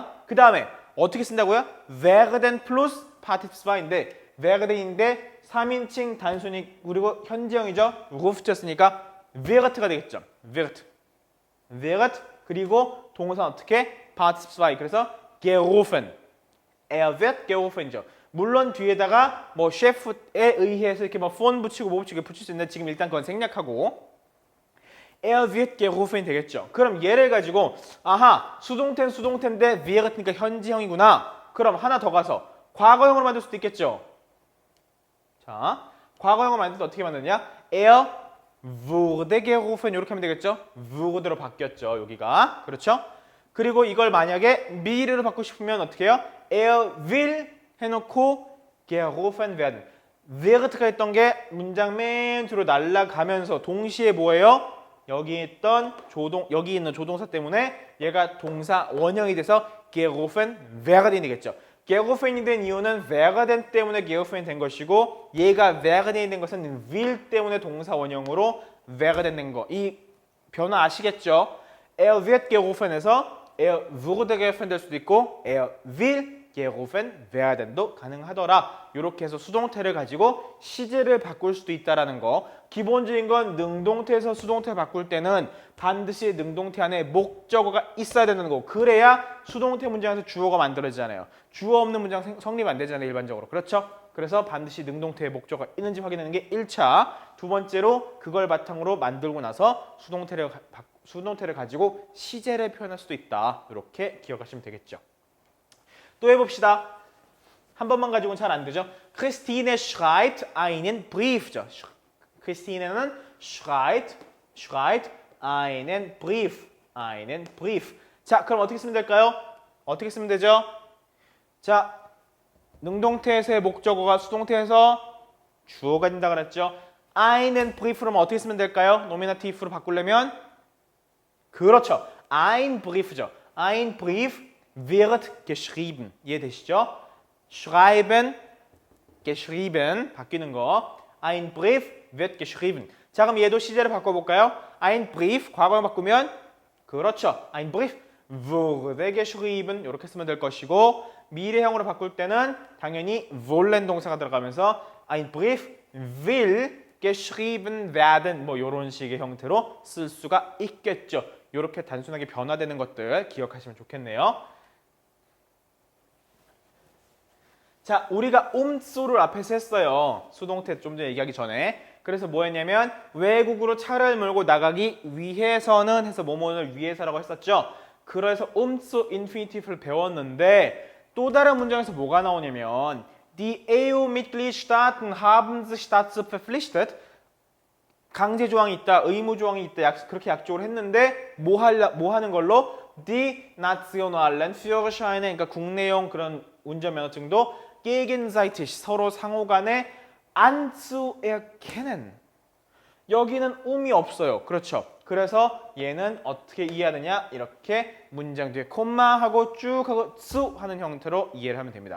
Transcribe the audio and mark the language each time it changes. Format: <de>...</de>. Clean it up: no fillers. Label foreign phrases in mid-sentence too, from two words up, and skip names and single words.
<ko>그 다음에 어떻게 쓴다고요? werden 플러스 파티스파인데 werden인데 3인칭 단순히 그리고 현재형이죠. ruft였으니까 wirt가 되겠죠. wird 그리고 동사는 어떻게? 파티스파이.</ko> <de>그래서 gerufen. wird gerufen이죠.</de> <ko>물론 뒤에다가 뭐 셰프에 의해서 이렇게 뭐 폰 붙이고 뭐 붙이고 붙일 수 있는데 지금 일단 그건 생략하고</ko> <de>wird gerufen</de> <ko>되겠죠. 그럼 얘를 가지고 수동태는 수동태인데 wirt니까 현지형이구나. 그럼 하나 더 가서 과거형으로 만들 수도 있겠죠. 자, 과거형으로 만들 때 어떻게 만드냐?</ko> <de>wurde gerufen</de> <ko>이렇게 하면 되겠죠. wurde로 바뀌었죠. 여기가. 그렇죠? 그리고 이걸 만약에 미래로 바꾸고 싶으면 어떻게 해요?</ko> <de>will 해놓고 gerufen werden.</de> <ko>wirt가 했던 게 문장 맨 뒤로 날아가면서 동시에 뭐예요? 여기 있는 조동사 때문에 얘가 동사 원형이 돼서</ko> <de>gerufen werden</de> <ko>되겠죠. gerufen 된 이유는 werden 때문에 gerufen 된 것이고 얘가 werden 된 것은 will 때문에 동사 원형으로 werden 된 거. 이 변화 아시겠죠?</ko> <de>wird gerufen에서 wurde gerufen</de> <ko>될 수도 있고</ko> <de>will gerufen werden도 가능하더라.</de> <ko>이렇게 해서 수동태를 가지고 시제를 바꿀 수도 있다라는 거. 기본적인 건 능동태에서 수동태 바꿀 때는 반드시 능동태 안에 목적어가 있어야 되는 거고 그래야 수동태 문장에서 주어가 만들어지잖아요. 주어 없는 문장 성립 안 되잖아요. 일반적으로. 그렇죠? 그래서 반드시 능동태에 목적어가 있는지 확인하는 게 1차. 두 번째로 그걸 바탕으로 만들고 나서 수동태를 가지고 시제를 표현할 수도 있다. 이렇게 기억하시면 되겠죠. 또 해봅시다. 한 번만 가지고는 잘 안 되죠.</ko> <de>Christine schreibt einen Brief죠. 크리스티네는 schreibt einen Brief.</de> <ko>자, 그럼 어떻게 쓰면 될까요? 어떻게 쓰면 되죠? 자, 능동태에서의 목적어가 수동태에서 주어가 된다 그랬죠.</ko> <de>einen Brief</de> <ko>로면 어떻게 쓰면 될까요? 노미나티브로 바꾸려면 그렇죠.</ko> <de>Ein Brief죠. Ein Brief wird geschrieben.</de> <ko>이해되시죠?</ko> <de>schreiben, geschrieben</de> <ko>바뀌는 거.</ko> <de>Ein Brief wird geschrieben.</de> <ko>자, 그럼 얘도 시제를 바꿔볼까요?</ko> <de>Ein Brief</de> <ko>과거형 바꾸면 그렇죠.</ko> <de>Ein Brief wurde geschrieben</de> <ko>이렇게 쓰면 될 것이고 미래형으로 바꿀 때는 당연히 wollen 동사가 들어가면서</ko> <de>Ein Brief will geschrieben werden</de> <ko>뭐 이런 식의 형태로 쓸 수가 있겠죠. 이렇게 단순하게 변화되는 것들 기억하시면 좋겠네요. 자, 우리가 umzu를 앞에서 했어요. 수동태 좀 전에 얘기하기 전에. 그래서 뭐 했냐면 외국으로 차를 몰고 나가기 위해서는 해서 뭐뭐를 위해서라고 했었죠. 그래서 umzu 인피니티브를 배웠는데 또 다른 문장에서 뭐가 나오냐면</ko> <de>Die EU-Mitgliedstaaten haben sich dazu verpflichtet</de> <ko>강제 조항이 있다, 의무 조항이 있다 그렇게 약속을 했는데 뭐 하는 걸로?</ko> <de>Die nationalen Führerscheine</de> <ko>그러니까 국내용 그런 운전면허증도 gegenseitig 서로 상호 간에 anzuerkennen 여기는 um이 없어요. 그렇죠. 그래서 얘는 어떻게 이해하느냐 이렇게 문장 뒤에 콤마하고 쭉 하고</ko> <de>zu 하는</de> <ko>형태로 이해를 하면 됩니다.</ko>